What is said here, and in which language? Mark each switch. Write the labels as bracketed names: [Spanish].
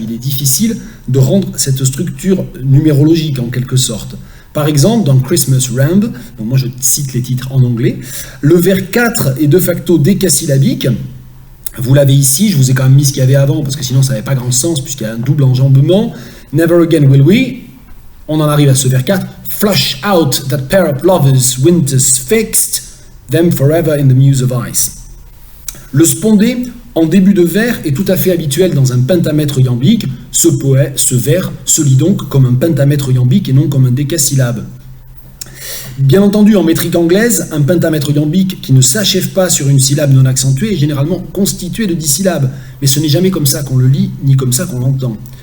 [French] Il est difficile de rendre cette structure numérologique, en quelque sorte. Par exemple, dans Christmas Ramble, donc moi je cite les titres en anglais, le vers 4 est de facto décasyllabique. Vous l'avez ici, je vous ai quand même mis ce qu'il y avait avant, parce que sinon ça n'avait pas grand sens, puisqu'il y a un double enjambement. [English] Never again will we. [French] On en arrive à ce vers 4. [English] Flush out that pair of lovers, winter's fixed, them forever in the muse of ice. [French] Le spondé, en début de vers, est tout à fait habituel dans un pentamètre iambique. Ce vers se lit donc comme un pentamètre iambique et non comme un décasyllabe. Bien entendu, en métrique anglaise, un pentamètre iambique qui ne s'achève pas sur une syllabe non accentuée est généralement constitué de 10 syllabes, mais ce n'est jamais comme ça qu'on le lit, ni comme ça qu'on l'entend.